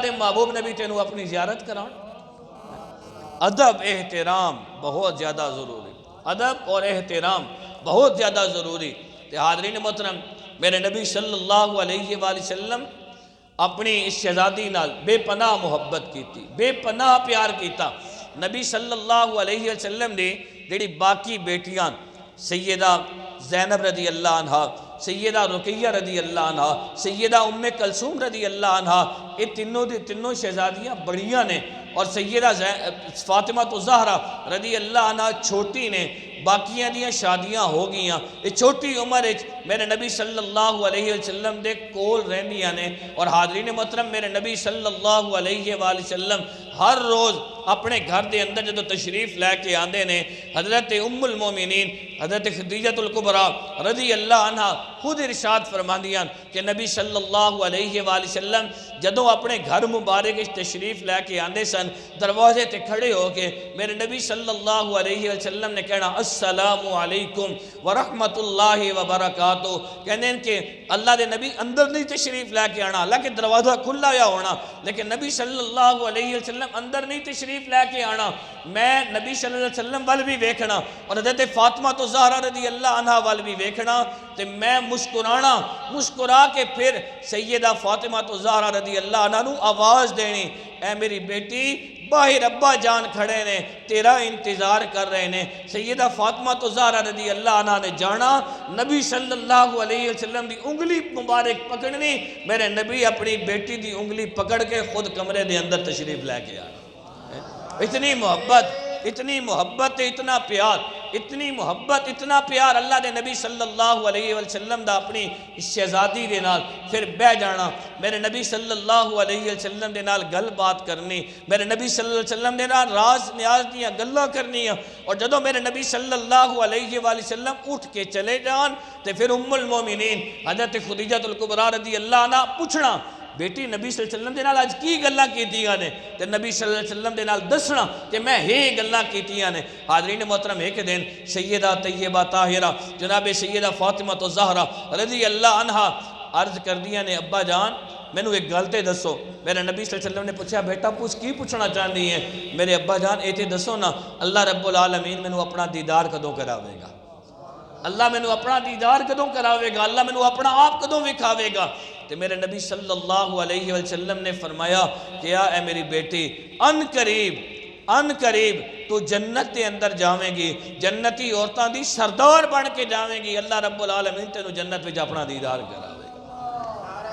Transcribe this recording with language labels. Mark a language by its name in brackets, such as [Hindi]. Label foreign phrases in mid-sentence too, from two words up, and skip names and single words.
[Punjabi] دے محبوب نبی تینوں اپنی زیارت کرائیں [Urdu] ادب احترام بہت زیادہ ضروری ادب اور احترام بہت زیادہ ضروری [Punjabi] حاضرین محترم میرے نبی [Arabic] صلی اللہ علیہ وآلہ وسلم [Punjabi] اپنی اس شہزادی نال [Urdu] بے پناہ محبت کی تھی [Punjabi] بے پناہ پیار کیتا نبی [Arabic] صلی اللہ علیہ وسلم [Punjabi] نے جڑی باقی بیٹیاں سیدہ زینب [Arabic] رضی اللہ عنہ [Punjabi] سیدہ رقیہ [Arabic] رضی اللہ عنہ [Punjabi] سیدہ ام کلثوم [Arabic] رضی اللہ عنہ [Punjabi] یہ تینوں شہزادیاں بڑیاں نے اور سیدہ فاطمہ الزہرا [Arabic] رضی اللہ عنہ [Punjabi] چھوٹی نے باقیاں دیاں شادیاں ہو گیاں یہ چھوٹی عمر میرے نبی [Arabic] صلی اللہ علیہ [Punjabi] وسلم دے کول رہندیاں نے اور حاضرین محترم میرے نبی [Arabic] صلی اللہ علیہ وآلہ وسلم [Punjabi] ہر روز اپنے گھر دے اندر جدو تشریف لے کے آندے نے حضرت ام المومنین حضرت خدیجہ الکبریٰ [Arabic] رضی اللہ عنہ [Punjabi] خود ارشاد فرماندیاں کہ نبی [Arabic] صلی اللہ علیہ وآلہ وسلم [Punjabi] جدو اپنے گھر مبارک تشریف لے کے آندے سن دروازے تے کھڑے ہو کے میرے نبی [Arabic] صلی اللہ علیہ وسلم [Punjabi] نے کہنا [Arabic] السلام علیکم ورحمت اللہ وبرکاتہ [Punjabi] کہنے ہیں کہ اللہ دے نبی اندر نہیں تشریف لے کے آنا حالانکہ دروازہ کھلا یا ہونا لیکن نبی [Arabic] صلی اللہ علیہ وسلم [Punjabi] وسلم اندر نہیں تشریف لے کے آنا، میں نبی [Arabic] صلی اللہ علیہ وسلم [Punjabi] وال بھی ویکھنا اور حضرت فاطمہ تو زہرا [Arabic] رضی اللہ عنہ [Punjabi] وال بھی ویکھنا، تے میں مسکرا کے پھر سیدہ فاطمہ تو زہرا [Arabic] رضی اللہ عنہ [Punjabi] نو آواز دینی، اے میری بیٹی باہر ابا جان کھڑے نے، تیرا انتظار کر رہے نے۔ سیدہ فاطمہ تو زہرا [Arabic] رضی اللہ عنہ [Punjabi] نے جانا، نبی [Arabic] صلی اللہ علیہ وسلم [Punjabi] دی انگلی مبارک پکڑنی، میرے نبی اپنی بیٹی دی انگلی پکڑ کے خود کمرے دے اندر تشریف لے کے آنا۔ اتنی محبت، اتنا پیار، اتنی محبت، اتنا پیار اللہ دے نبی [Arabic] صلی اللہ علیہ وسلم [Punjabi] دا اپنی شہزادی دے نال پھر بہ جانا، میرے نبی [Arabic] صلی اللہ علیہ وسلم [Punjabi] دے نال گل بات کرنی، میرے نبی [Arabic] صلی اللہ علیہ وسلم [Punjabi] دے نال راز نیاز دیاں گلاں کرنیاں، اور جدوں میرے نبی [Arabic] صلی اللہ علیہ وسلم [Punjabi] اٹھ کے چلے جان تے پھر ام المومنین حضرت خدیجہ الکبریٰ [Arabic] رضی اللہ عنہ [Punjabi] پوچھنا، بیٹی نبی [Arabic] صلی اللہ علیہ وسلم [Punjabi] دے نال آج کی گلاں کیتیاں نے، تے نبی [Arabic] صلی اللہ علیہ وسلم [Punjabi] دے نال دسنا کہ میں ہی گلاں کیتیاں نے۔ حاضرین محترم، ایک دن سیدہ طیبہ طاہرہ جناب سیدہ فاطمہ تو زہرا [Arabic] رضی اللہ عنہ [Punjabi] عرض کر دیا نے، ابا جان مینوں ایک گل تے دسو۔ میرے نبی [Arabic] صلی اللہ علیہ وسلم [Punjabi] نے پوچھا، بیٹا کی پوچھنا چاہتی ہے؟ میرے ابا جان اے تے دسو نا، [Arabic] اللہ رب العالمین [Punjabi] مینوں اپنا دیدار کدوں کراوے گا؟ اللہ مینوں اپنا دیدار کدوں کراوے گا؟ اللہ مینوں اپنا آپ کدوں وکھاوے گا؟ تو میرے نبی [Arabic] صلی اللہ علیہ وسلم [Punjabi] نے فرمایا کہ اے میری بیٹی، ان قریب تو جنت دے اندر جاویں گی، جنتی عورتاں دی سردار بن کے جاویں گی، [Arabic] اللہ رب العالمین [Punjabi] تینوں جنت وچ اپنا دیدار کراوے گا۔